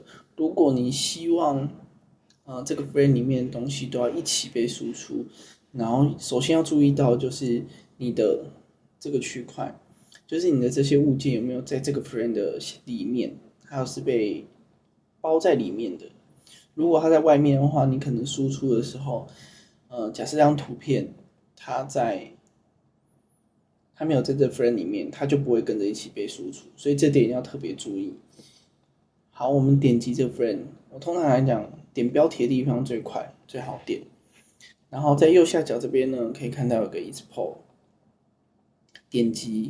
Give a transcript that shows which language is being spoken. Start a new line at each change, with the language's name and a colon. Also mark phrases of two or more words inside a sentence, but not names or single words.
Chinese: 如果你希望這個 frame 裡面的東西都要一起被輸出，然後首先要注意到就是你的這個區塊，就是你的這些物件有沒有在這個 frame 的裡面，還有是被包在裡面的。如果它在外面的話，你可能輸出的時候，假設這張圖片它沒有在這 frame 裡面，它就不會跟着一起被輸出，所以這點要特別注意。好，我們點擊這個 frame， 我通常來講，點標題的地方最快，最好點。然後在右下角這邊呢，可以看到有個 Export， 點擊。